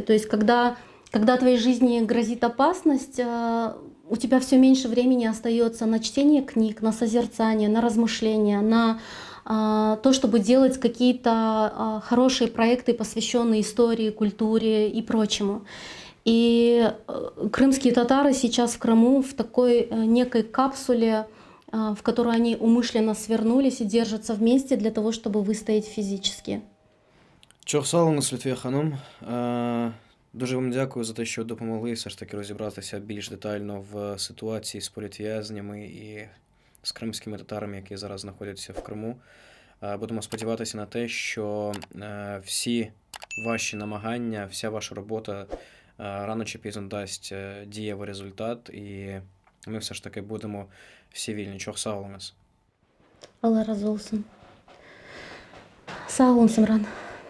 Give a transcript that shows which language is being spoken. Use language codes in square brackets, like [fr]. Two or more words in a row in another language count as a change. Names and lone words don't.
[ru] То есть когда твоей жизни грозит опасность, у тебя все меньше времени остается на чтение книг, на созерцание, на размышления, на то, чтобы делать какие-то хорошие проекты, посвященные истории, культуре и прочему. И крымские татары сейчас в Крыму в такой некой капсуле, в которую они умышленно свернулись и держатся вместе для того, чтобы выстоять физически. [crh] Çok sağ olunuz Lütfiye Hanım. [uk] Дуже вам дякую за те, що допомогли все ж таки розібратися більш детально в ситуації з політв'язнями і з кримськими татарами, які зараз знаходяться в Криму. Будемо сподіватися на те, що всі ваші намагання, вся ваша робота рано чи пізно дасть дієвий результат, і ми все ж таки будемо всі вільні. [crh] Çok sağ olunuz. Allah razı olsun. Sağ olun Simran.